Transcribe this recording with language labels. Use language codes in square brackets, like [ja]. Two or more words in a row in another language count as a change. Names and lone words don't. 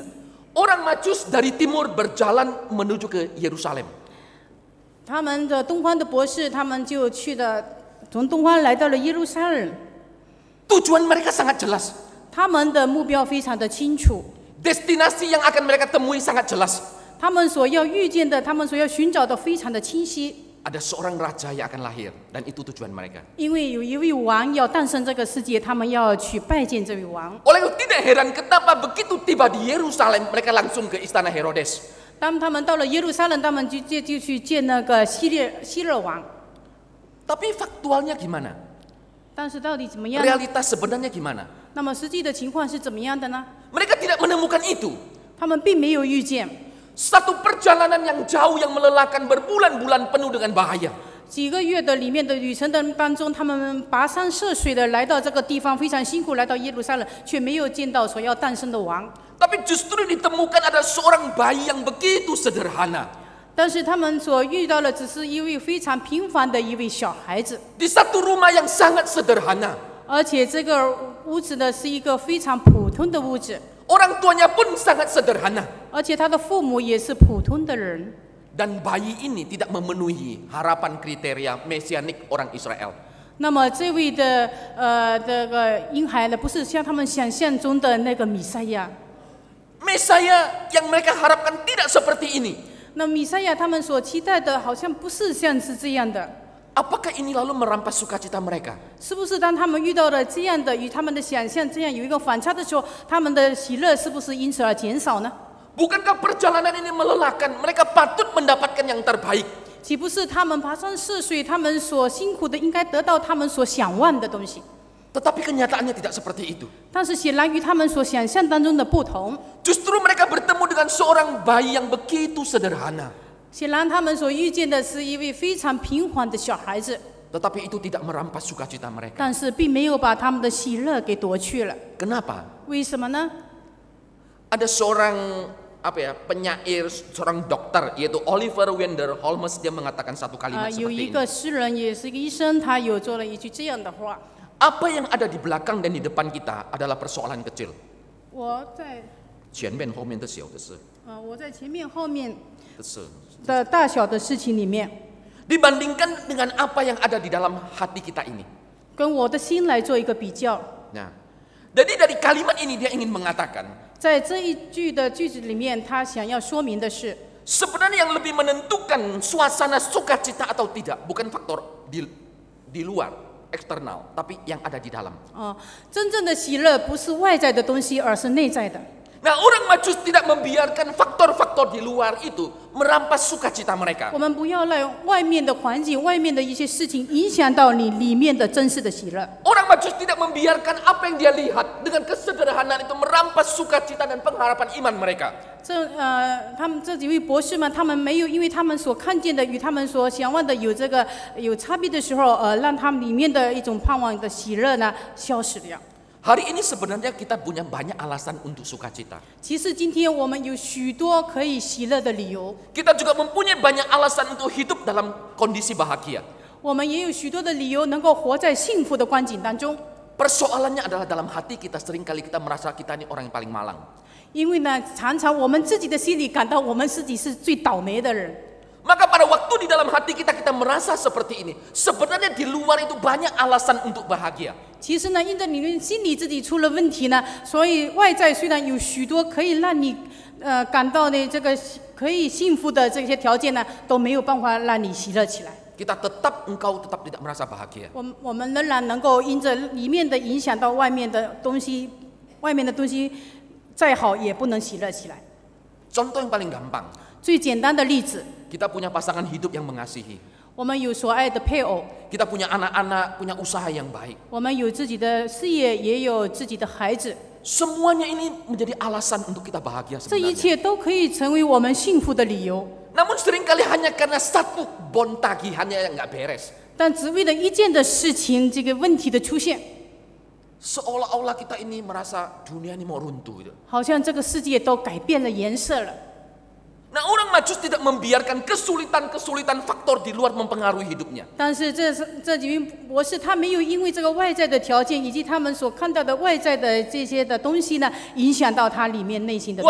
[id] Orang Majus dari timur berjalan menuju ke Yerusalem. [zh] 他们的东方的博士，他们就去了，从东方来到了耶路撒冷。 [id] Tujuan mereka sangat jelas. [zh] 他们的目标非常的清楚， [id] Destinasi yang akan mereka temui sangat jelas. [zh] 他们所要遇见的，他们所要寻找的非常的清晰。 [id] Ada seorang raja yang akan lahir dan itu tujuan mereka. [zh] 因为有一位王要诞生这个世界，他们要去拜见这位王。 [id] Oleh itu tidak heran kenapa begitu tiba di Yerusalem mereka langsung ke istana Herodes. [zh] 当他们到了耶路撒冷，他们就去见那个希勒王。 [id] Tapi faktualnya gimana? [zh] 但是到底怎么样呢？ [id] Realitas sebenarnya gimana? [zh] 那么实际的情况是怎么样的呢？ [id] Mereka tidak menemukan itu. [zh] 他们并没有遇见。 [id] Satu perjalanan yang jauh yang melelahkan berbulan-bulan penuh dengan bahaya. [zh] 几个月的里面的旅程的当中，他们跋山涉水的来到这个地方，非常辛苦来到耶路撒冷，却没有见到所要诞生的王。 [id] Tapi justru ditemukan ada seorang bayi yang begitu sederhana. [zh] 但是他们所遇到的只是一位非常平凡的一位小孩子， [id] Di satu rumah yang sangat sederhana. [zh] 而且这个屋子呢是一个非常普通的屋子， [id] Orang tuanya pun sangat sederhana. [zh] 而且他的父母也是普通的人。 [id] Dan bayi ini tidak memenuhi harapan kriteria mesianik orang Israel. [zh] 那么这位的这个婴孩呢，不是像他们想象中的那个弥赛亚。 [id] Mesaya yang mereka harapkan tidak seperti ini. [zh] 那弥赛亚他们所期待的，好像不是像是这样的。 [id] Apakah ini lalu merampas sukacita mereka? [zh] 是不是当他们遇到了这样的与他们的想象这样有一个反差的时候，他们的喜乐是不是因此而减少呢？ [id] Bukankah perjalanan ini melelahkan? Mereka patut mendapatkan yang terbaik. [zh] 岂不是他们跋山涉水，他们所辛苦的应该得到他们所想望的东西？ [id] Tetapi kenyataannya tidak seperti itu. [zh] 但是显然与他们所想象当中的不同。 [id] Justru mereka bertemu dengan seorang bayi yang begitu sederhana. [zh] 显然他们所遇见的是一位非常平凡的小孩子， [id] Tetapi itu tidak merampas sukacita mereka. [zh] 但是并没有把他们的喜乐给夺去了。 [id] Kenapa? [zh] 为什么呢？ [id] Ada seorang penyair, seorang dokter yaitu Oliver Wendell Holmes, dia mengatakan satu kalimat [zh] 有 [id] seperti [zh] 一 [id] ini. [zh] 个诗人，也是一个医生，他有做了一句这样的话： [id] Apa yang ada di belakang dan di depan kita adalah persoalan kecil. [zh] 我在前面后面的小的事，我在前面后面的事。的大小的事情里面， [id] Dibandingkan dengan apa yang ada di dalam hati kita ini. [zh] 跟我的心来做一个比较。 [id] Nah, jadi dari kalimat ini dia ingin mengatakan, [zh] 在这一句的句子里面，他想要说明的是， [id] sebenarnya yang lebih menentukan suasana sukacita atau tidak bukan faktor di luar, eksternal, tapi yang ada di dalam. [zh] 真正的喜乐不是外在的东西，而是内在的。 [id] Nah, orang Majus tidak membiarkan faktor-faktor di luar itu merampas sukacita mereka. [zh] 我们不要让外面的环境、外面的一些事情影响到你里面的真实的喜乐。 [id] Orang Majus tidak membiarkan apa yang dia lihat dengan kesederhanaan itu merampas sukacita dan pengharapan iman mereka. [zh] 他们这几位博士们，他们没有因为他们所看见的与他们所想望的有差别的时候，让他们里面的一种盼望的喜乐呢消失了。 [id] Hari ini sebenarnya kita punya banyak alasan untuk sukacita. [zh] 其实今天我们有许多可以喜乐的理由， [id] Kita juga mempunyai banyak alasan untuk hidup dalam kondisi bahagia. [zh] 我们也有许多的理由能够活在幸福的光景当中。 [id] Persoalannya adalah dalam hati kita seringkali kita merasa kita ini orang yang paling malang. [zh] 因为呢，常常我们自己的心里感到我们自己是最倒霉的人。 [id] Maka pada waktu di dalam hati kita merasa seperti ini. Sebenarnya di luar itu banyak alasan untuk bahagia. [zh] 其实呢，因着你们心里自己出了问题呢，所以外在虽然有许多可以让你感到的这个可以幸福的这些条件呢，都没有办法让你喜乐起来。 [id] Engkau tetap tidak merasa bahagia. [zh] 我们仍然能够因着里面的影响到外面的东西，外面的东西再好也不能喜乐起来。 [id] Contoh yang paling gampang. [zh] 最简单的例子， [id] Kita punya pasangan hidup yang mengasihi. [zh] 我们有所爱的配偶， [id] Kita punya anak-anak, punya usaha yang baik. [zh] 我们有自己的事业，也有自己的孩子， [id] Semuanya ini menjadi alasan untuk kita bahagia [zh] 这一 [id] sebenarnya. [zh] 切都可以成为我们幸福的理由。 [id] Namun seringkali hanya karena satu bon tagihannya yang nggak beres. [zh] 但只为了一件的事情，这个问题的出现， [id] Seolah-olah kita ini merasa dunia ini mau runtuh gitu. [zh] 好像这个世界都改变了颜色了。 [id] Nah, orang Majus tidak membiarkan kesulitan-kesulitan faktor di luar mempengaruhi hidupnya. [zh] 但是这几位博士，他没有因为这个外在的条件以及他们所看到的外在的这些的东西呢，影响到他里面内心的东西。